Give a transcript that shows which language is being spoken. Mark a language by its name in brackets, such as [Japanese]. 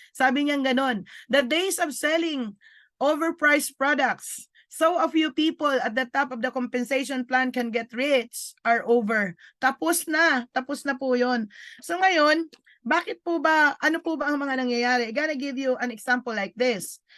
[Filipino] Sabi niya ganon, [English] the days of selling overpriced products so a few people at the top of the compensation plan can get rich are over. [Filipino] Tapos na po yun. So ngayon, bakit po ba, ano po ba ang mga nangyayari? [English] I gotta give you an example like this.